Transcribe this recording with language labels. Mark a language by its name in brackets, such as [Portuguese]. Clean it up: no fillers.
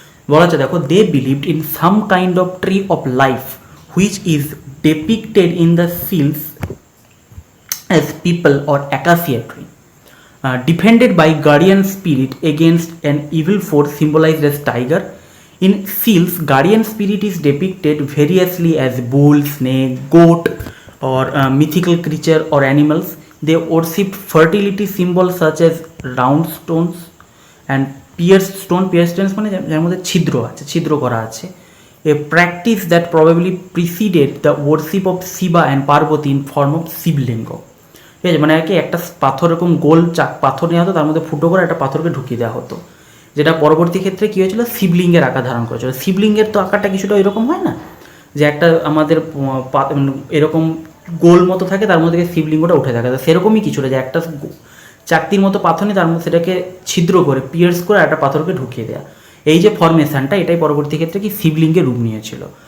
[Bangla] বলা হচ্ছে দেখো, [English] They believed in some kind of tree of life which is depicted in the seals as peepal or acacia tree, defended by guardian spirit against an evil force symbolized as tiger. In seals, guardian spirit is depicted variously as bull, snake, goat, or mythical creature or animals. They worship fertility symbols such as round stones and pierced stones [Bangla] মানে যার মধ্যে ছিদ্র করা আছে। [English] A practice that probably preceded the worship of Shiva and Parvati in form of Shivling. [Bangla] ঠিক আছে, মানে আর কি একটা পাথর এরকম গোল পাথর নেওয়া হতো, তার মধ্যে ফুটো করে একটা পাথরকে ঢুকিয়ে দেওয়া হতো, যেটা পরবর্তী ক্ষেত্রে কী হয়েছিল, শিবলিঙ্গের আকার ধারণ করেছিল। শিবলিঙ্গের তো আকারটা কিছুটা এরকম হয় না, যে একটা আমাদের এরকম গোল মতো থাকে, তার মধ্যে থেকে শিবলিঙ্গটা উঠে থাকে, তো সেরকমই কিছুটা, যে একটা চাকতির মতো পাথর নিয়ে তার মধ্যে সেটাকে ছিদ্র করে পিয়ার্স করে একটা পাথরকে ঢুকিয়ে দেওয়া, এই যে ফরমেশানটা, এটাই পরবর্তী ক্ষেত্রে কি শিবলিঙ্গের রূপ নিয়েছিল।